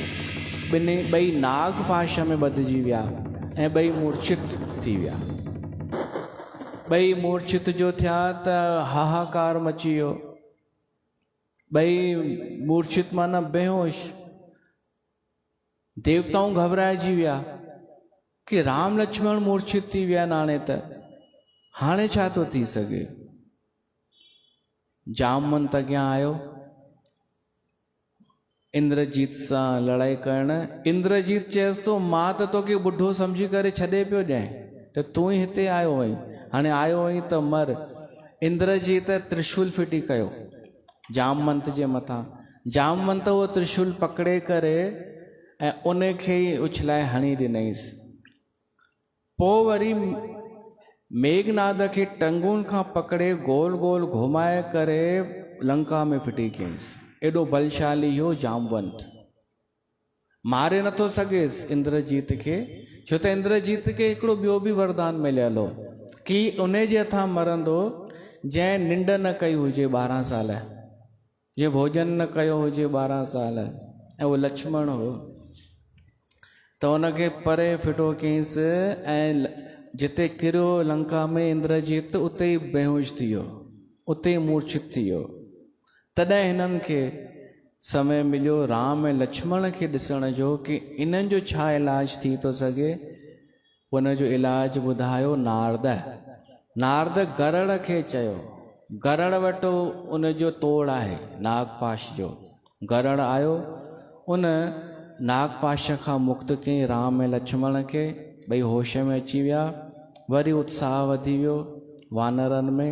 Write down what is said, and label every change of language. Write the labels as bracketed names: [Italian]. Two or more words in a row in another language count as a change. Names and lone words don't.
[Sindhi] ॿई नागपाश में ॿधिजी विया ऐं ॿई मूर्छित थी विया। ॿई मूर्छित जो थिया त हाहाकार मची वियो। ॿई मूर्छित माना बेहोश। देवताऊं घबराइजी विया कि राम लक्ष्मण मूर्छित थी विया आहिनि, हाणे छा थो थी सघे। जामवंत अॻियां आयो, इंद्रजीत सां लड़ाई करण। इंद्रजीत चयसि तो मां त तोखे ॿुढो सम्झी करे छॾे पियो ॾियां त तूं ई हिते आयो आहीं, हाणे आयो आहीं त मर। इंद्रजीत त्रिशूल फिटी कयो जामवंत जे मथां। जामवंत उहो त्रिशूल पकड़े करे ऐं उन खे ई उछलाए हणी ॾिनईसि। पोइ वरी मेघनाद खे टंगुनि खां पकड़े गोल गोल घुमाए करे लंका में फिटी कयईंसि। एॾो बलशाली हो जामवंत, मारे नथो सघेसि इंद्रजीत खे, छो त इंद्रजीत खे हिकिड़ो ॿियो बि वरदान मिलियल हो कि उन जे हथां मरंदो जंहिं निंड न कई हुजे 12 साल, जंहिं भोजन न कयो हुजे 12 साल, ऐं उहो लक्ष्मण हो। त उनखे परे फिटो कयईंसि ऐं जिते किरियो लंका में इंद्रजीत, उते ई बेहोश थी वियो, उते ई मूर्छित थी वियो। तॾहिं हिननि खे समय मिलियो राम ऐं लक्ष्मण खे ॾिसण जो कि इन्हनि जो छा इलाज थी थो सघे। उन जो इलाज ॿुधायो नारद। नारद गरुड़ खे चयो, गरुड़ वटि उन जो तोड़ आहे नागपाश जो। गरुड़ आयो, उन नागपाश खां मुक्त कयईं राम ऐं लक्ष्मण खे, ॿई होश में अची विया। वरी उत्साह वधी वियो वानरनि में।